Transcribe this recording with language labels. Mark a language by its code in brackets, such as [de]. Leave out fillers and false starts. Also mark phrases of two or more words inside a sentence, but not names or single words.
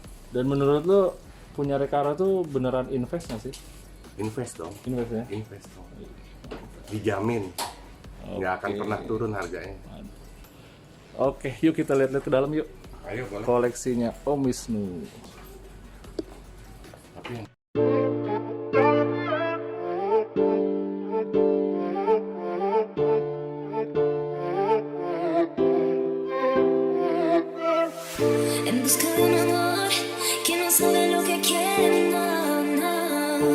[id] Dan menurut lu punya Recaro tuh beneran invest nggak sih? Invest dong, Invest ya? invest dong, dijamin nggak akan Oke. pernah turun harganya. Oke, yuk kita lihat-lihat ke dalam yuk. Ayo boleh. Koleksinya Om Wisnu. Tapi [es] En busca de un amor que no sabe lo que quiere, no, no.